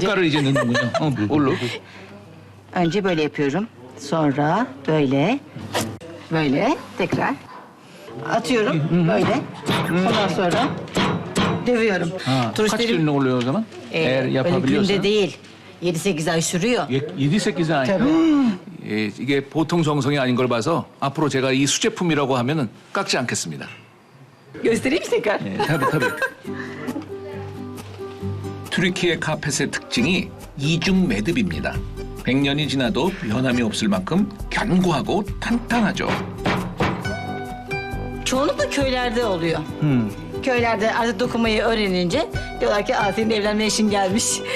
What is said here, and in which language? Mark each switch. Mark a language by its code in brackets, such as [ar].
[ko] 색깔을 이제 넣는군요. 뭘로? [tr] Önce böyle yapıyorum. Sonra böyle. Böyle. Tekrar. Atıyorum. Böyle. Ondan sonra dövüyorum. kaç günde oluyor o zaman? Eğer öyle yapabiliyorsan. günde değil. 7-8 ay sürüyor. 7-8 ay. [ko] 예, 이게 보통 정성이 아닌 걸 봐서 앞으로 제가 이 수제품이라고 하면은 깎지 않겠습니다. [tr] Göstereyim mi tekrar? [ko] 예, 타비. 튀르키예 카펫의 특징이 이중 매듭입니다. 100년이 지나도 변함이 없을 만큼 견고하고 탄탄하죠. [tr] Çoğunlukla köylerde oluyor. Köylerde artık dokunmayı öğrenince diyorlar ki senin evlenme işin gelmiş.